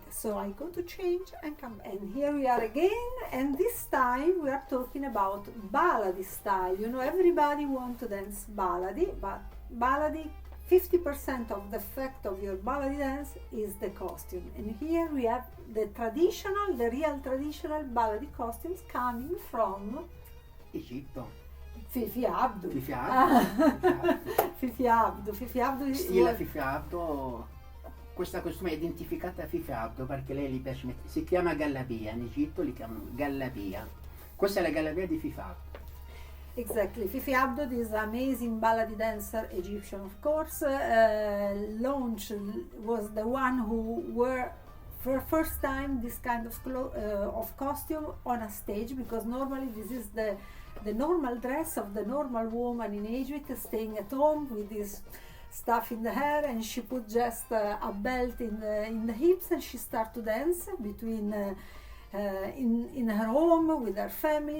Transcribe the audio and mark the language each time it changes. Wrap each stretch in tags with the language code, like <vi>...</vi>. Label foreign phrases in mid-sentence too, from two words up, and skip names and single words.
<en>So I go to change and come, and here we are again, and this time we are talking about Baladi style. You know, everybody wants to dance Baladi, but Baladi, 50% of the effect of your Baladi dance is the costume. And here we have the traditional, the real traditional Baladi costumes coming from</en> <it>Egitto. Fifi Abdu. Fifi Abdu. Fifi Abdu. Fifi Abdu. Stile Fifi Abdu. Questa costume è identificata a Fifi Abdu perché lei gli piace mettere, si chiama gallabia, in Egitto li chiamano gallabia. Questa è la gallabia di Fifi Abdu.</it> <en>Exactly. Fifi Abdo is an amazing Baladi dancer, Egyptian of course. Launch was the one who wore for first time this kind of costume on a stage, because normally this is the normal dress of the normal woman in Egypt, staying at home with this stuff in the hair, and she put just a belt in the hips, and she start to dance between in her home with her family.</en>